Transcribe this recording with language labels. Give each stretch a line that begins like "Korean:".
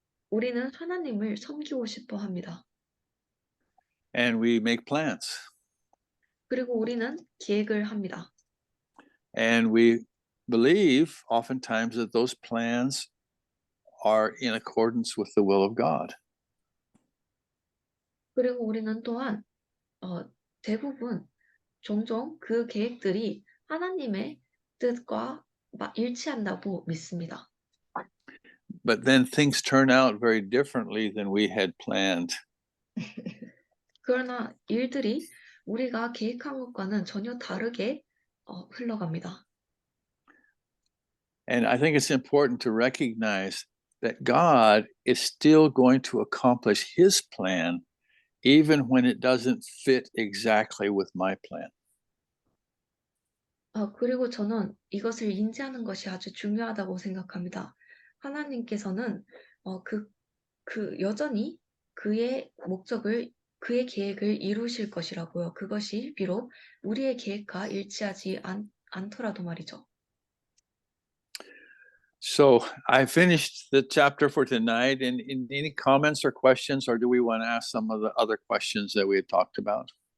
Korean: 우리는 하나님을 섬기고 싶어 합니다.
English: And we make plans.
Korean: 그리고 우리는 계획을 합니다.
English: And we believe oftentimes that those plans are in accordance with the will of God.
Korean: 그리고 우리는 또한 대부분 종종 그 계획들이 하나님의 뜻과 일치한다고 믿습니다.
English: But then things turn out very differently than we had planned.
Korean: 그러나 일들이 우리가 계획한 것과는 전혀 다르게 흘러갑니다.
English: And I think it's important to recognize that God is still going to accomplish his plan, even when it doesn't fit exactly with my plan.
Korean: 그리고 저는 이것을 인지하는 것이 아주 중요하다고 생각합니다. 하나님께서는 여전히 그의 계획을 이루실 것이라고요. 그것이 비록 우리의 계획과 일치하지 않더라도 말이죠.
English: So I finished the chapter for tonight. And any comments or questions, or do we want to ask some of the other questions that we had talked about?